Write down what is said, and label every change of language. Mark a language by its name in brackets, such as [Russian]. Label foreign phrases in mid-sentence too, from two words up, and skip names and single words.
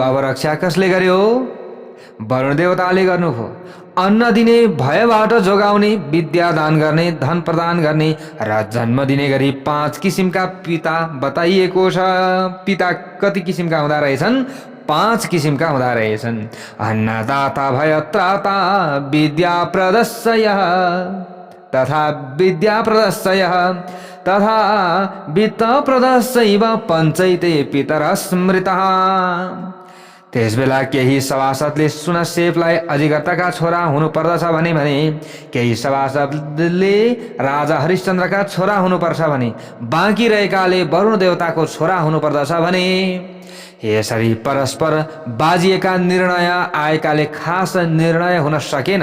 [Nepali] अब रक्षा कसले गर्यो? वरुण देवताले गर्नुभयो। अन्न दिने, भयबाट जोगाउने, विद्या दान गर्ने, धन प्रदान गर्ने र जन्म दिने गरी 5 किसिमका पिता बताइएको छ। पिता कति किसिमका हुँदा रहेछन्? 5 किसिमका हुँदा रहेछन्। [Sanskrit] अन्नदाता, भयत्राता, विद्या प्रदर्शय तथा विद्या प्रदर्शय तथा वित्त प्रदर्शैव पञ्चैते पितर स्मृतः। [Nepali] त्यसबेला केही सभासदले सुनसेवलाई अजिगर्तका छोरा हुनु पर्दछ भने केही सभासदले राजा हरिश्चन्द्रका छोरा हुनुपर्छ भने बाँकी रहेकाले वरुण देवताको छोरा हुनु पर्दछ भने। यसरी परस्पर बाजिएका निर्णय आएकाले खास निर्णय हुन सकेन।